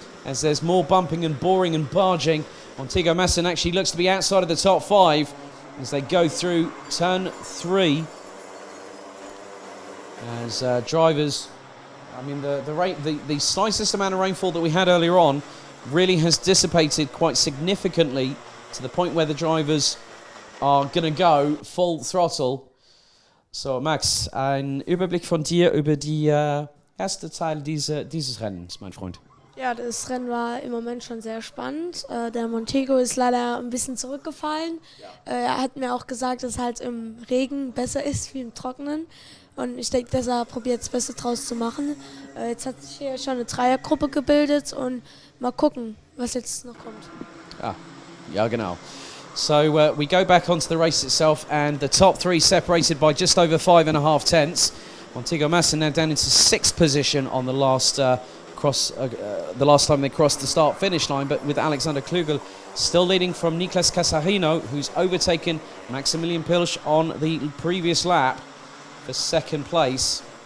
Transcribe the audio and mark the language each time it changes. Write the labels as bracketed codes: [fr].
[en] As there's more bumping and boring and barging, Montego Maassen actually looks to be outside of the top 5 as they go through turn 3. As drivers, I mean, the slightest amount of rainfall that we had earlier on really has dissipated quite significantly to the point where the drivers are going to go full throttle. [de] So Max, ein Überblick von dir über die erste Teil dieses Rennens, mein Freund. Ja, das Rennen war im Moment schon sehr spannend. Der Montego ist leider ein bisschen zurückgefallen. Er hat mir auch gesagt, dass es halt im Regen besser ist wie im Trockenen. Und ich denke, dass er probiert, das Beste draus zu machen. Jetzt hat sich hier schon eine Dreiergruppe gebildet und mal gucken, was jetzt noch kommt. Ja, genau. [en] So we go back onto the race itself, and the top three separated by just over 5.5 tenths. Montego Massa now down into 6th position on the last the last time they crossed the start-finish line, but with Alexander Klugel still leading from Niklas Casarino, who's overtaken Maximilian Pilsch on the previous lap for 2nd place.